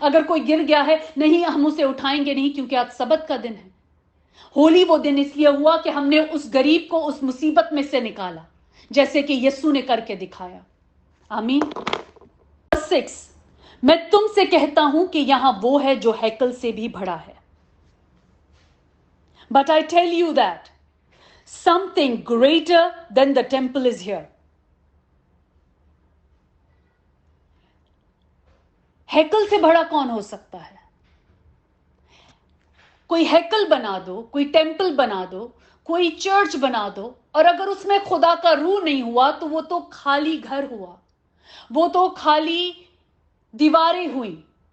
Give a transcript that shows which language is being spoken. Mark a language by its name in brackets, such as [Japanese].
[Hindi] अगर कोई गिर गया है, नहीं, हम उसे उठाएंगे नहीं क्योंकि आज सबत का दिन है। होली वो दिन इसलिए हुआ कि हमने उस गरीब को उस मुसीबत में से निकाला, जैसे कि यीशु ने करके दिखाया। आमीन। 6, मैं तुमसे कहता हूं कि यहां वो है जो हैकल से भी बड़ा है। [English] But I tell you that something greater than the temple is here. [Hindi] हैकल से बड़ा कौन हो सकता है? कोई हैकल बना दो, कोई टेंपल बना दो, कोई चर्च बना दो, और अगर उसमें खुदा का रूह नहीं हुआ तो वो तो खाली घर हुआ, वो तो खाली दीवारें हुई।